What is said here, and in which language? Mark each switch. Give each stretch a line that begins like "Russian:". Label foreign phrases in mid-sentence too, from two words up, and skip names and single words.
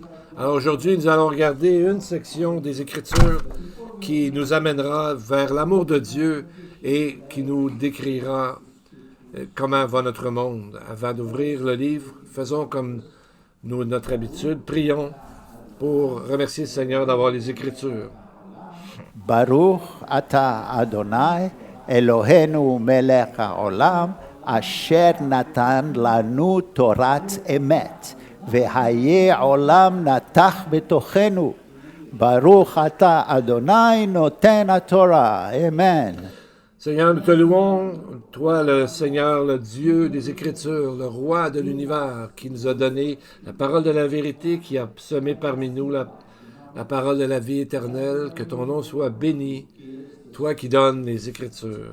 French: Alors aujourd'hui, nous allons regarder une section des Écritures qui nous amènera vers l'amour de Dieu et qui nous décrira comment va notre monde. Avant d'ouvrir le livre, faisons comme notre habitude, prions pour remercier le Seigneur d'avoir les Écritures.
Hebrew: ברוך אתה אדוני אלוהינו מלך העולם אשר נתן לנו תורת אמת וחיי עולם נטע בתוכנו. ברוך אתה אדוני נותן התורה. Amen.
French: Seigneur, nous te louons, toi le Seigneur, le Dieu des Écritures, le roi de l'univers, qui nous a donné la parole de la vérité, qui a semé parmi nous la parole de la vie éternelle, que ton nom soit béni, toi qui donnes les Écritures.